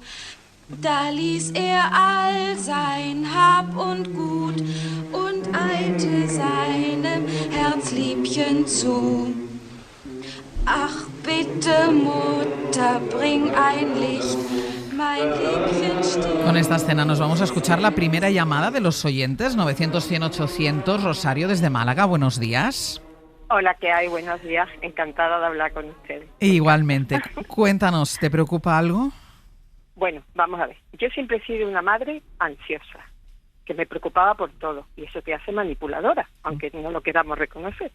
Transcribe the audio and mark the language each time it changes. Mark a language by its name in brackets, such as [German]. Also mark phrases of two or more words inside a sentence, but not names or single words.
[German] Da ließ er all sein Hab und Gut und eilte seinem Herzliebchen zu. Ach bitte, Mutter, bring ein Licht, mein Liebchen steht. [Spanish] Con esta escena nos vamos a escuchar la primera llamada de los oyentes, 900-100-800, Rosario desde Málaga, buenos días. Hola, ¿qué hay? Buenos días, encantada de hablar con ustedes. Igualmente, cuéntanos, ¿te preocupa algo? Bueno, vamos a ver. Yo siempre he sido una madre ansiosa, que me preocupaba por todo, y eso te hace manipuladora, aunque no lo queramos reconocer.